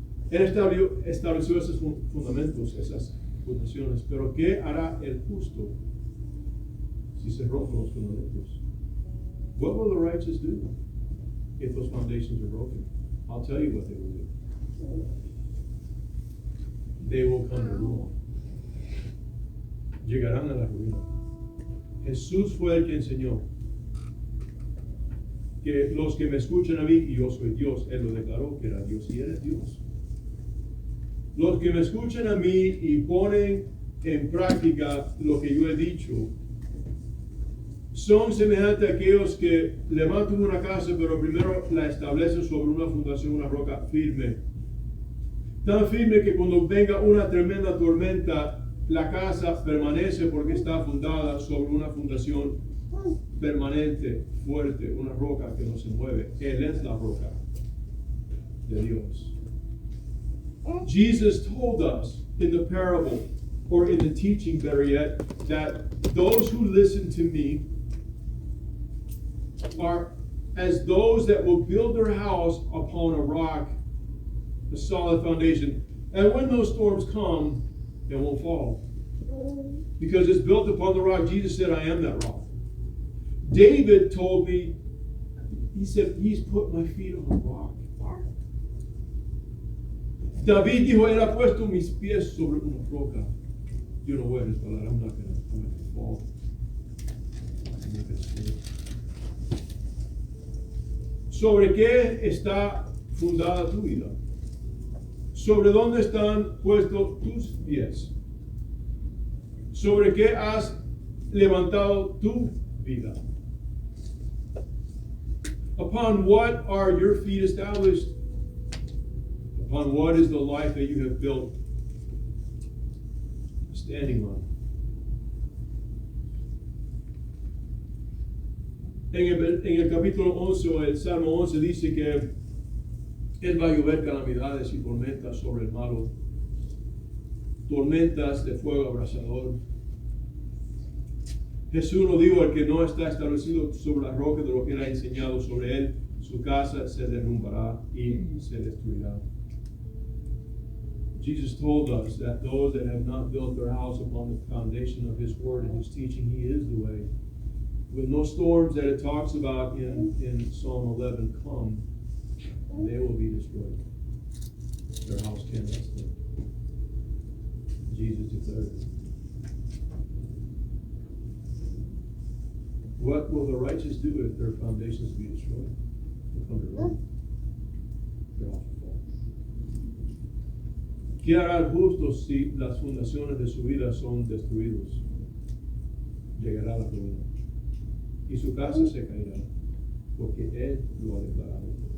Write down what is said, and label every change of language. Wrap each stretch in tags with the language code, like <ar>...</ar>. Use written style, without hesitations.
<es>Él estableció esos fundamentos, esas fundaciones. Pero ¿qué hará el justo si se rompen los fundamentos?</es> <en>What will the righteous do if those foundations are broken? I'll tell you what they will do. They will come to ruin.</en> <es>Llegarán a la ruina. Jesús fue el que enseñó que los que me escuchan a mí, y yo soy Dios, Él lo declaró que era Dios y Él es Dios. Los que me escuchan a mí y ponen en práctica lo que yo he dicho, son semejantes a aquellos que levantan una casa, pero primero la establecen sobre una fundación, una roca firme. Tan firme que cuando venga una tremenda tormenta, La casa permanece porque está fundada sobre una fundación permanente, fuerte, una roca que no se mueve. Él es la roca de Dios.</es> <en>Jesus told us in the parable, or in the teaching better yet, that those who listen to me are as those that will build their house upon a rock, a solid foundation. And when those storms come, it won't fall. Because it's built upon the rock. Jesus said, I am that rock. David told me, he said, he's put my feet on a rock.</en> <es>David dijo, él ha puesto mis pies sobre una roca.</es> <en>You know what? I'm not going to fall. I'm not going to fall.</en> <es>¿Sobre qué está fundada tu vida? ¿Sobre dónde están puestos tus pies? ¿Sobre qué has levantado tu vida?</es> <en>Upon what are your feet established? Upon what is the life that you have built standing on?</en> <es>En el capítulo 11 o el Salmo 11 dice que Él va a llover calamidades y tormentas sobre el malo, tormentas de fuego abrasador. Jesús nos dijo, el que no está establecido sobre la roca de lo que Él ha enseñado sobre él, su casa se derrumbará y se destruirá.</es> <en>Jesus told us that those that have not built their house upon the foundation of His word and His teaching, He is the way. When those storms that it talks about in Psalm 11 come, they will be destroyed. Their house can't rest there. Jesus declared it. What will the righteous do if their foundations be destroyed? They'll come to ruin. Their house will fall.</en> <es>¿Qué hará el justo si las fundaciones de su vida son destruidas? Llegará la ruina. Y su casa se caerá, porque Él lo ha declarado.</es>